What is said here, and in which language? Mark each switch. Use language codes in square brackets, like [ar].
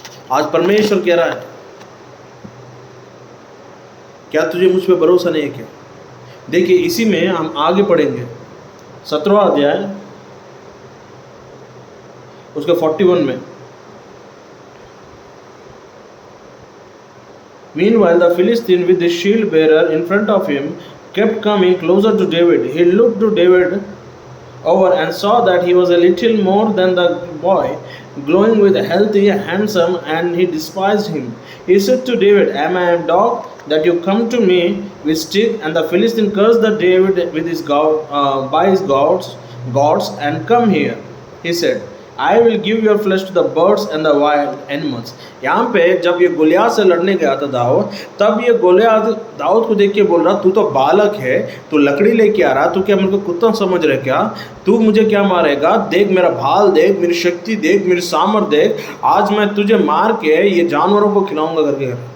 [hi] आज परमेश्वर कह रहा है, क्या तुझे मुझ पे भरोसा नहीं है क्या? देखिए इसी में हम आगे पढ़ेंगे, 17वां अध्याय उसके 41 में। [en] Meanwhile, the Philistine with the shield bearer in front of him kept coming closer to David. He looked to David over and saw that he was a little more than the boy, glowing with healthy, handsome, and he despised him. He said to David, am I a dog that you come to me with stick? And the Philistine cursed the David with his by his gods, and come here. He said, I will give your flesh to the birds and the wild animals. [hi] यहाँ पे जब ये Goliath से लड़ने गया था दाऊद, तब ये गोलियात दाऊद को देख के बोल रहा, तू तो बालक है, तू लकड़ी लेके आ रहा, तू क्या मेरे को कुत्ता समझ रहा है क्या? तू मुझे क्या मारेगा? देख मेरा भाल, देख मेरी शक्ति, देख मेरी सामर्थ, देख आज मैं तुझे मार के ये जानवरों को खिलाऊंगा करके।